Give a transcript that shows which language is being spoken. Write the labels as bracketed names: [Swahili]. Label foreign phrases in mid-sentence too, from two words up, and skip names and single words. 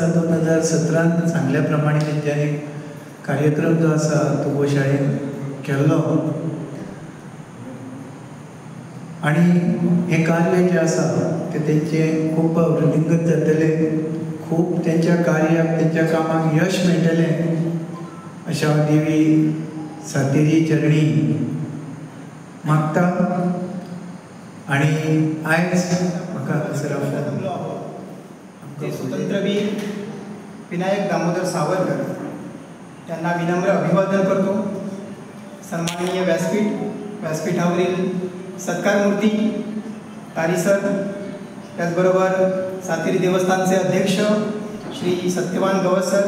[Konkani] 2017 सांगल्या प्रमाणे तेंच्यांनी कार्यक्रम जो आसा तो गोशाळेन केल्लो आनी हें कार्य जें आसा तें तेंचें खूब वृद्धींगत जातलें, खूब तेंच्या कार्याक तेंच्या कामाक यश मेळटलें अशा देवी सातेरी चरणी मागता. आणि आयज म्हाका [Marathi] ते स्वातंत्र्यवीर विनायक दामोदर सावरकर यांना विनम्र अभिवादन करतो. सन्माननीय व्यासपीठावरील सत्कारमूर्ती तारी सर, त्याचबरोबर सातेरी देवस्थानचे अध्यक्ष श्री सत्यवान गवस सर,